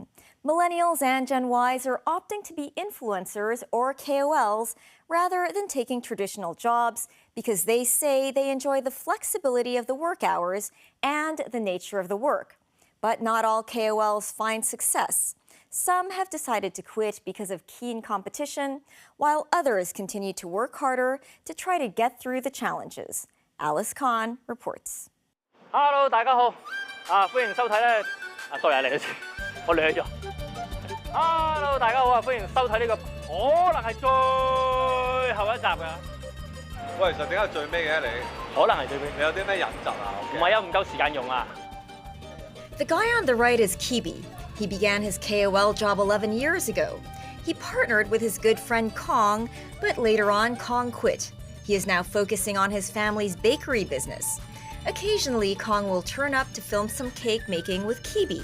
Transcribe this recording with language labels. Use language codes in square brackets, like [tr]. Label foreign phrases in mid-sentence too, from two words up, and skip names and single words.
[en] Millennials and Gen Ys are opting to be influencers or KOLs rather than taking traditional jobs because they say they enjoy the flexibility of the work hours and the nature of the work. But not all KOLs find success. Some have decided to quit because of keen competition, while others continue to work harder to try to get through the challenges. Alice Khan reports. [yue] Hello，大家好，歡迎收睇咧。sorry 嚟一次，我掠咗。Hello， 大家好歡迎收睇呢個可能係最後一集㗎。喂，其實點解最尾嘅你？可能係最尾。你有啲咩隱疾啊？唔係啊，唔夠時間用啊。 [en] The guy on the right is Kibi. He began his KOL job 11 years ago. He partnered with his good friend Kong, but later on Kong quit. He is now focusing on his family's bakery business. Occasionally, Kong will turn up to film some cake making with Kibi.